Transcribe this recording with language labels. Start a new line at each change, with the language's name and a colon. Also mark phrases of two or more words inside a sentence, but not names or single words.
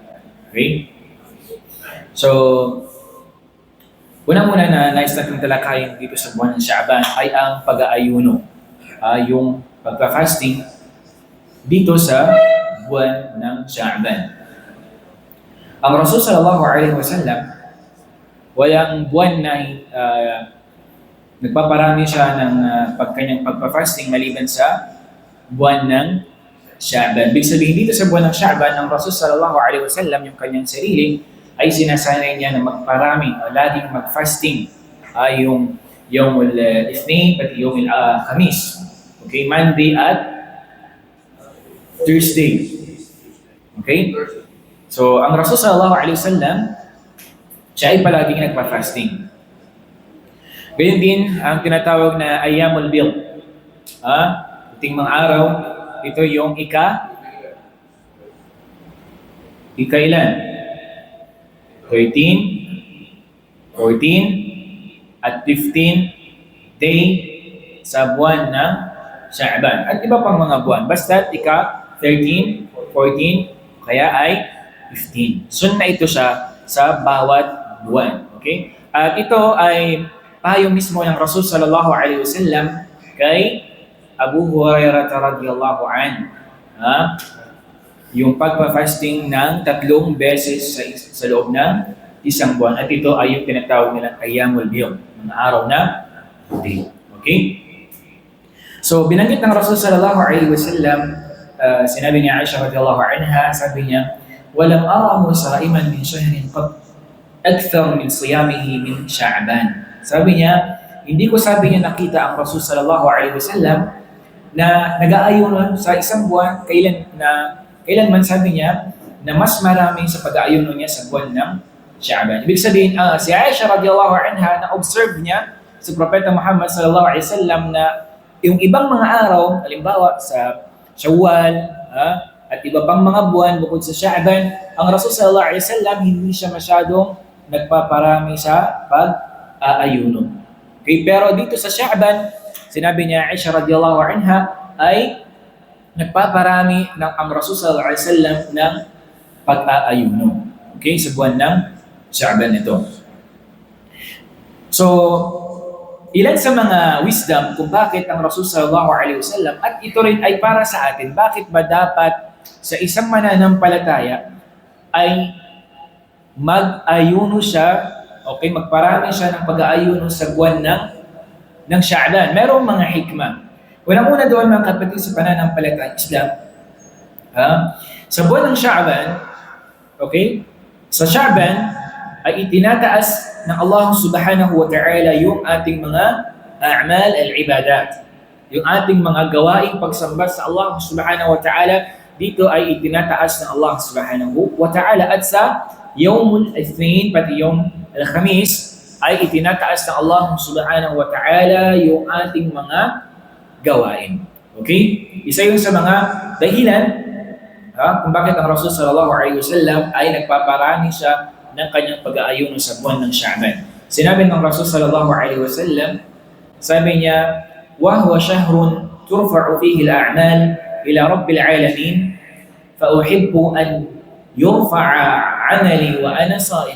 Filipino: Okay? So, una-muna na nais natin talakayin dito sa buwan ng Sha'ban ay ang pag-aayuno. Yung pagka-fasting dito sa buwan ng Sha'ban. Ang Rasul
Arabic: صلى الله عليه وسلم,
Filipino: walang buwan na nagpaparami siya ng kanyang pagpa-fasting maliban sa buwan ng Sha'ban. Ibig sabihin dito sa buwan ng Sha'ban, ang Rasul
Arabic: صلى الله عليه وسلم,
Filipino: yung kanyang sarili, ay sinasanay niya na magparami o laging mag-fasting. Yung
Arabic: يوم الاثنين
Filipino: at
Arabic: يوم الخميس.
Filipino: Okay, Monday at Thursday. Okay? So, ang Rasul
Arabic: صلى الله عليه وسلم,
Filipino: siya ay palaging nagpa-fasting. Ganyan din ang tinatawag na
Arabic: أيام البيض.
Filipino: Iting mga araw, ito yung ikailan? 13, 14, at 15 day sa buwan ng Sha'ban. At iba pang mga buwan. Basta ika-13, 14, kaya ay 15. Sunna ito siya sa bawat buwan. Okay? At ito ay payo mismo ng Rasul
Arabic: صلى الله عليه وسلم
Filipino: kay Abu Hurairah
Arabic: رضي الله عنه.
Filipino: Yung pagpa-fasting ng 3 beses sa loob ng isang buwan. At ito ay yung tinatawag nilang
Arabic: أيام البيض,
Filipino: mga araw na puti. Okay? So, binanggit ng Rasul
Arabic: صلى الله عليه وسلم,
Filipino: sinabi ni Aisha
Arabic: رضي الله عنها,
Filipino: sabi niya,
Arabic: "ولم أره صائما من شهر قط أكثر من صيامه من شعبان."
Filipino: Sabi niya, hindi ko nakita ang Rasul
Arabic: صلى الله عليه وسلم
Filipino: na nag-aayuno sa isang buwan kailanman sabi niya na mas marami sa pag-aayuno niya sa buwan ng Sha'ban. Ibig sabihin, si Aisha
Arabic: رضي الله عنها
Filipino: na-observe niya sa Propeta Muhammad
Arabic: صلى الله عليه وسلم
Filipino: na yung ibang mga araw, halimbawa sa Shawwal, at iba pang mga buwan bukod sa Sha'ban, ang Rasul
Arabic: صلى الله عليه وسلم
Filipino: hindi siya masyadong nagpaparami sa pag-aayuno. Okay, pero dito sa Sha'ban, sinabi niya Aisha
Arabic: رضي الله عنها
Filipino: ay nagpaparami ng ang Rasul
Arabic: صلى الله عليه وسلم
Filipino: ng pag-aayuno. Okay, sa buwan ng Sha'ban ito. So, ilan sa mga wisdom kung bakit ang Rasul
Arabic: صلى الله عليه وسلم,
Filipino: at ito rin ay para sa atin, bakit ba dapat sa isang mananampalataya ay mag-ayuno siya, okay, magparami siya ng pag-aayuno sa buwan ng Sha'ban. Merong mga hikmah. Unang-una doon mga kapatid sa pananampalatayang Islam, sa buwan ng Sha'ban, okay, sa Sha'ban ay itinataas ng Allah
Arabic: سبحانه وتعالى
Filipino: yung ating mga
Arabic: أعمال العبادات.
Filipino: Yung ating mga gawaing pagsamba sa Allah
Arabic: سبحانه وتعالى,
Filipino: dito ay itinataas ng Allah
Arabic: سبحانه وتعالى.
Filipino: At sa
Arabic: يوم الاثنين,
Filipino: pati yung Al-Khamis, ay itinataas ng Allah
Arabic: سبحانه وتعالى
Filipino: yung ating mga gawain. Okay? Isa yun sa mga dahilan kung bakit ang Rasul
Arabic: صلى الله عليه وسلم
Filipino: ay nagpaparami siya ng kanyang pag-aayuno sa buwan ng Sha'ban. Sinabi ng Rasul
Arabic: صلى الله عليه وسلم,
Filipino: sabi niya,
Arabic: "وهو شهر ترفع فيه الأعمال إلى رب العالمين، فأحب أن يرفع عملي وأنا صائم."